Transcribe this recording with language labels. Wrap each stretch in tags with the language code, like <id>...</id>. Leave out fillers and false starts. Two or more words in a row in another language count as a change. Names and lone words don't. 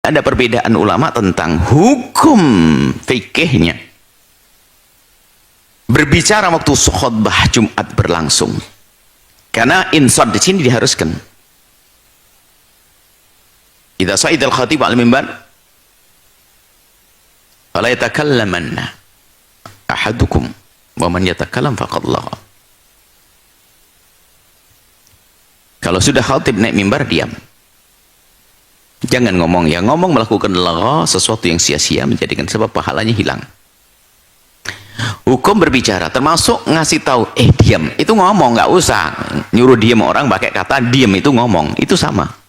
<id>ada perbedaan ulama tentang hukum fikihnya berbicara waktu khutbah Jumat berlangsung. Karena insad di sini diharuskan.</id> <ar>إذا صعد الخطيب المنبر فلا يتكلمن أحدكم ومن يتكلم فقد لغا.</ar> <id>Kalau sudah khatib naik mimbar, diam. Jangan ngomong. Ya ngomong melakukan lagha, sesuatu yang sia-sia, menjadikan sebab pahalanya hilang. Hukum berbicara termasuk ngasih tahu, diam, itu ngomong, nggak usah nyuruh diam orang pakai kata diam, itu ngomong, itu sama.</id>